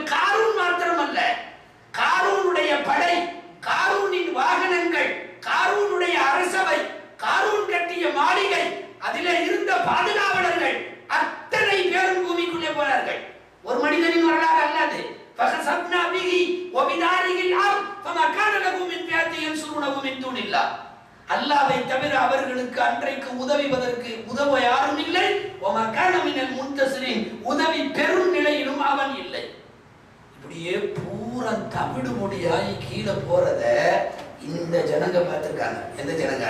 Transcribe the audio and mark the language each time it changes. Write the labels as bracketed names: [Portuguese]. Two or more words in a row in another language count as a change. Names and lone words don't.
[Tamil] காரூன் மாத்திரம் அல்ல, காரூனுடைய படை, காரூனின் வாகனங்கள், காரூனுடைய அரசவை, காரூன் கட்டிய மாளிகை, அதிலே இருந்த பாதுகாவலர்கள் அத்தனை பேரும் பூமிக்குள்ளே போனார்கள். ஒரு மனிதனின் வரலாறு அல்லாது. [Arabic] فَخَسَفْنَا بِهِ وَبِدَارِهِ الْأَرْضَ فَمَا كَانَ لَهُ مِنْ فِئَةٍ يَنْصُرُونَهُ مِنْ دُونِ اللَّهِ. [Tamil] அல்லாஹ்வை தவிர அவர்களுக்கு அன்றைக்கு உதவ யாரும் இல்லை. முன்தசிரின் உதவி பெரும் நிலையிலும் அவன் இல்லை. இப்படியே பூரா தவிடு முடியாய் கீழே போறத இந்த ஜனங்க பார்த்திருக்காங்க. எந்த ஜனங்க?